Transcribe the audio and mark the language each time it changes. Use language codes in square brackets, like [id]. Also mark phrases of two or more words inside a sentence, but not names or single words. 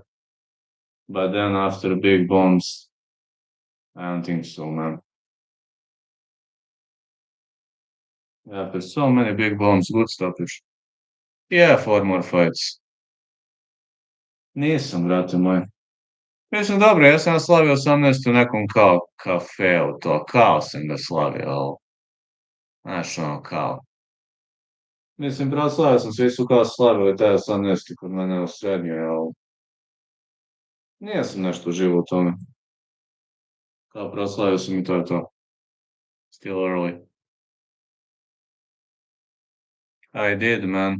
[en] But then after big bombs, I don't think so, man. After so many big bombs, good stoppage. Yeah, 4 more fights. [hr] Nisam, brate moj. Mislim, dobro, ja sam ga slavio 18 u nekom kao kafeu, to, kao sam ga slavio, ali, znaš, ono, kao. Mislim, proslavio sam, svi su kao slavili taj 18 kod mene u srednjoj, ali nisam nešto živo u tome. Kao proslavio sam i to je to. [en] Still early. I did, man.